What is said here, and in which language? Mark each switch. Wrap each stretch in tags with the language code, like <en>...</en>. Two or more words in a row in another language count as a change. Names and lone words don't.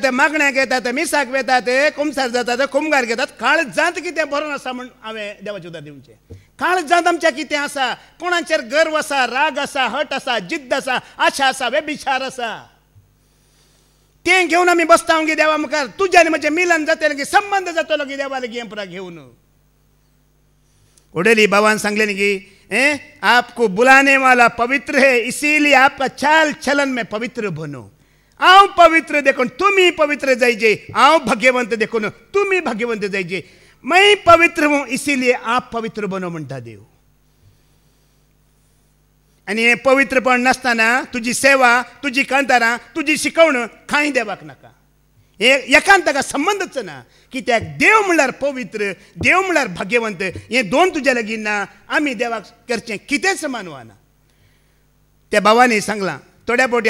<kok>मागण्याक येतात मिसाक वेतात कुमसार जातात कुमगार घेतात काळजांत कितें बरोवन आसा म्हूण हांवें देवाचें उतर दिवचें काळजांत आमच्या कितें आसा कोणाचेर गर्व आसा राग आसा हट आसा जिद्द आसा आशा आसा वेबिचार आसा तें घेवन आमी बसता गे देवा मुखार तुज्या आनी म्हजें मिलन जातलें की संबंध जातलो की देवा लागीं हें पुरा घेवन उडली बाबान सांगलें की</kok> <hi>आपको बुलाने वाला पवित्र है इसीलिए आपका चाल चलन में पवित्र बनो</hi> <kok>हांव पवित्र देखून तुमी पवित्र जायचे हांव भाग्यवंत देखून तुमी भाग्यवंत जायचे</kok> <hi>मैं पवित्र हूं इसीलिए आप पवित्र बनो</hi> <kok>म्हणटा देव आनी हें पवित्रपण नासतना तुजी सेवा तुजी कांतारां तुजी शिकवण कांय देवाक नाका हे एकान ताका संबंदच ना कित्याक देव म्हणल्यार पवित्र देव म्हणल्यार भाग्यवंत हें दोन तुज्या लागीं ना आमी देवाक करचें कितेंच मानवाना त्या भावानी सांगलां थोड्या फावटी</kok>